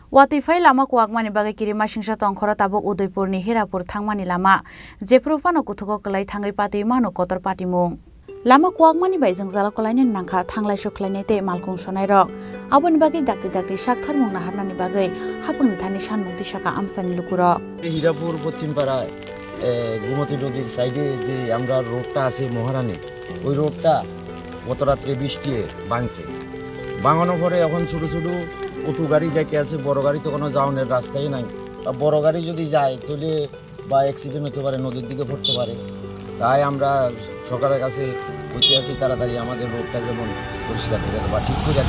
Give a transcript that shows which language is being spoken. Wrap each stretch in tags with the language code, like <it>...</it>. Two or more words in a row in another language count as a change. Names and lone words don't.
<trp>Watifai lama kuakmani bagai kirima singsa tongkhora tabuk Udaipurni Hirapur thangmani lama jeprofano kuthoko klai thangai pati mano kotor pati mung lama kuakmani bai jangjala kolaini nangkha thanglai soklainai te malkung sonai rok aboni bagai dakti sakthar mung naharnani bagai hapungni thani sanmung tisaka amsani lukuro</trp> <bn>Hirapur পশ্চিমপাড়া গোমতী নদীর সাইডে যে আমরা রোডটা আছে মহারানী ওই রোডটা গত রাত্রে বৃষ্টি ভাঙছে ভাঙানোর পরে এখন ছোট ছোট অটো গাড়ি যাইতে আছে বড় গাড়ি তো কোনো যাওয়ার রাস্তাই নাই বড় গাড়ি যদি যায় তাহলে বা অ্যাক্সিডেন্ট হতে পারে নদীর দিকে পড়তে পারে তাই আমরা সরকারের কাছে কইতে আছি তাড়াতাড়ি আমাদের রোডটা যেমন পরিষ্কার হয়ে যাবে বা ঠিক হয়ে যাচ্ছে।</bn>